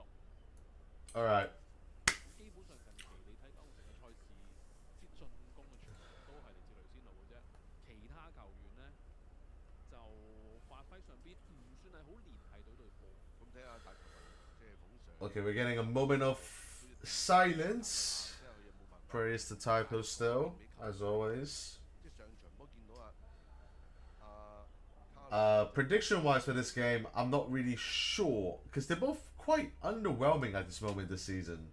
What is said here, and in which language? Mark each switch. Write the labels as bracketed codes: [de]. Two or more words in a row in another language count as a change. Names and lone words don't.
[en] Alright. [yue] 基本上近期你睇九龍城嘅賽事，啲進攻嘅全部都係嚟自雷仙奴嘅啫，其他球員呢，就發揮上邊唔算係好連繫到隊波。咁睇下大球迷即係捧場。 [en] Okay, we're getting a moment of silence. Praise the typo still, as always. [yue] 即係上場波見到 [en] Prediction wise for this game, I'm not really sure because they're both quite underwhelming at this moment this season.